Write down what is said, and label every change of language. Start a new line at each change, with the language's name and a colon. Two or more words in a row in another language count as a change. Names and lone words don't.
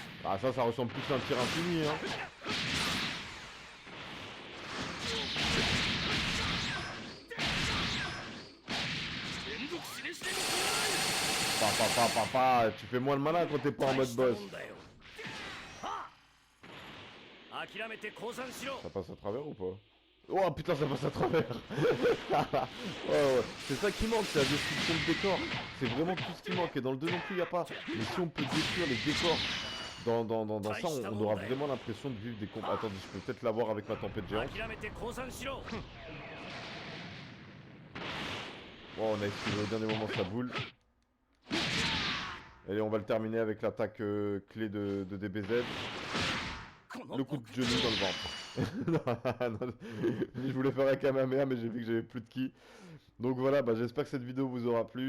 French: Ah ça ressemble plus à un tir infini hein. Papa, tu fais moins le malin quand t'es pas en mode boss.
Japanese: 諦めて降参しろ。
French: Ça passe à travers ou pas? Oh putain, ça passe à travers. Ouais, c'est ça qui manque, c'est la destruction de décor. C'est vraiment tout ce qui manque. Et dans le 2 non plus, y a pas. Mais si on peut détruire les décors dans ça, on aura vraiment l'impression de vivre des combats. Attendez, je peux peut-être l'avoir avec ma tempête géante.
Japanese: 諦めて降参しろ。
French: Oh, on a esquivé au dernier moment sa boule. Allez, on va le terminer avec l'attaque clé de DBZ. Le coup de genou dans le ventre. Je voulais faire un Kamehameha mais j'ai vu que j'avais plus de ki. Donc voilà, bah, j'espère que cette vidéo vous aura plu.